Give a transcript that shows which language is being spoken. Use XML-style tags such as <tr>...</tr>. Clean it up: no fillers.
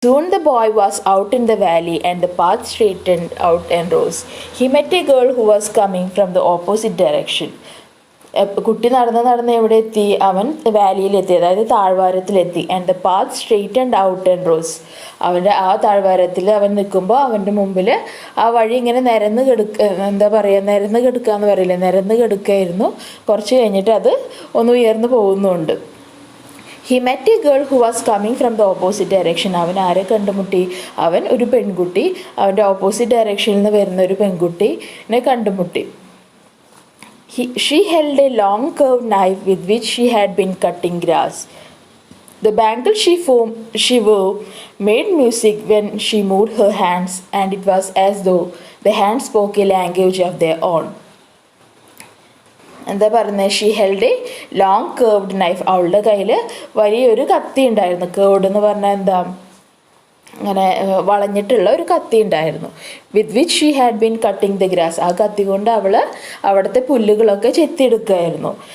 <en>Soon the boy was out in the valley and the path straightened out and rose. He met a girl who was coming from the opposite direction.</en> <ml>കുട്ടി നടന്ന് എവിടെ എത്തി? അവൻ വാലിയിലെത്തി, അതായത് താഴ്വാരത്തിലെത്തി.</ml> <en>And the path straightened out and rose.</en> <ml>അവൻ്റെ ആ താഴ്വാരത്തിൽ അവൻ നിൽക്കുമ്പോൾ അവൻ്റെ മുമ്പിൽ ആ വഴി ഇങ്ങനെ നിരന്ന് കിടക്കുക എന്ന് പറയില്ലേ, നിരന്ന് കിടക്കുകയായിരുന്നു. കുറച്ച് കഴിഞ്ഞിട്ട് അത് ഒന്ന് ഉയർന്നു പോകുന്നുണ്ട്.</ml> <en>He met a girl who was coming from the opposite direction.</en> <ml>അവൻ ആരെ കണ്ടുമുട്ടി? അവൻ ഒരു പെൺകുട്ടി, അവൻ്റെ ഓപ്പോസിറ്റ് ഡയറക്ഷനിൽ നിന്ന് വരുന്ന ഒരു പെൺകുട്ടിനെ കണ്ടുമുട്ടി.</ml> <en>She held a long curved knife with which she had been cutting grass. The bangle she wore made music when she moved her hands, and it was as though the hands spoke a language of their own.</en> <ml>എന്താ പറയുന്നത്?</ml> <en>She held a long curved knife.</en> <ml>അവളുടെ കയ്യിൽ വലിയൊരു കത്തി ഉണ്ടായിരുന്നു. Curved എന്ന് പറഞ്ഞാൽ എന്താ? അങ്ങനെ വളഞ്ഞിട്ടുള്ള ഒരു കത്തി ഉണ്ടായിരുന്നു.</ml> <en>With which she had been cutting the grass.</en> <ml>ആ കത്തി കൊണ്ട് അവൾ അവിടുത്തെ പുല്ലുകളൊക്കെ ചെത്തിയെടുക്കുമായിരുന്നു.</ml>